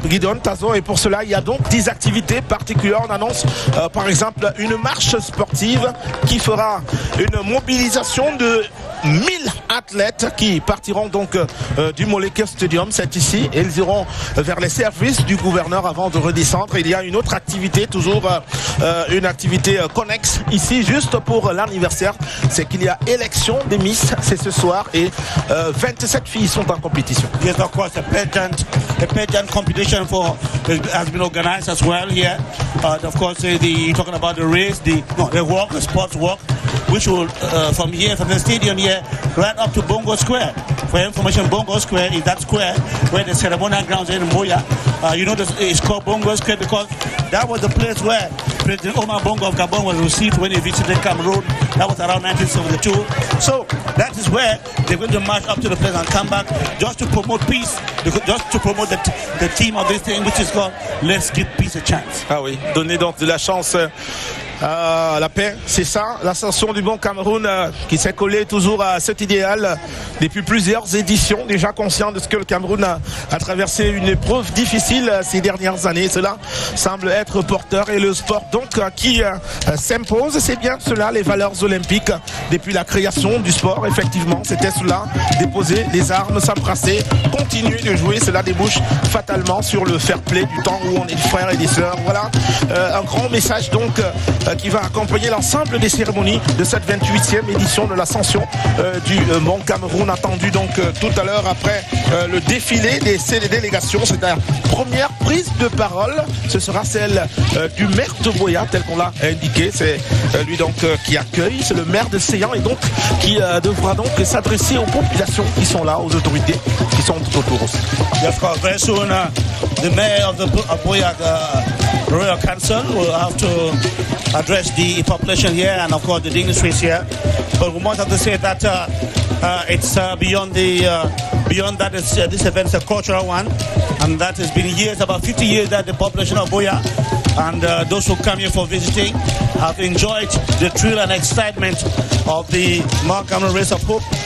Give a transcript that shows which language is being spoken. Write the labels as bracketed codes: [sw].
[fr] Guidon, Tazo, et pour cela, il y a donc 10 activités particulières. On annonce par exemple une marche sportive qui fera une mobilisation de 1000 athlètes qui partiront donc du Molécule Stadium, c'est ici, et ils iront vers les services du gouverneur avant de redescendre. Il y a une autre activité, toujours une activité connexe ici, juste pour l'anniversaire, c'est qu'il y a élection des Miss, c'est ce soir, et 27 filles sont en compétition. [en] Yes, of course, a pageant competition has been organized as well here. Of course, you're talking about the race, the walk, the sports walk, which will from the stadium here right up to Bongo Square. For information, Bongo Square is that square where the ceremonial grounds are in BUEA. It's called Bongo Square because that was the place where President Omar Bongo of Gabon was received when he visited Cameroon. That was around 1972. So that is where they're going to march up to the place and come back just to promote peace, just to promote the theme of this thing, which is called Let's Give Peace a Chance. [fr] Ah oui, donner donc de la chance la paix, c'est ça, l'ascension du bon Cameroun qui s'est collé toujours à cet idéal depuis plusieurs éditions, déjà conscient de ce que le Cameroun a traversé une épreuve difficile ces dernières années. Cela semble être porteur et le sport donc qui s'impose, c'est bien cela, les valeurs olympiques depuis la création du sport. Effectivement, c'était cela, déposer les armes, s'embrasser, continuer de jouer, cela débouche fatalement sur le fair play du temps où on est des frères et des sœurs. Voilà un grand message donc qui va accompagner l'ensemble des cérémonies de cette 28e édition de l'ascension du Mont Cameroun, attendu donc tout à l'heure après le défilé des délégations. C'est la première prise de parole, ce sera celle du maire de BUEA tel qu'on l'a indiqué. C'est lui donc qui accueille, c'est le maire de Séan et donc qui devra donc s'adresser aux populations qui sont là, aux autorités qui sont tout autour aussi. [en] Of course, very soon the mayor of BUEA Royal Council will have to address the population here and of course the dignitaries here. But we must have to say that it's beyond that. This event is a cultural one, and that has been years, about 50 years, that the population of BUEA and those who come here for visiting have enjoyed the thrill and excitement of the Mount Cameroon Race of Hope.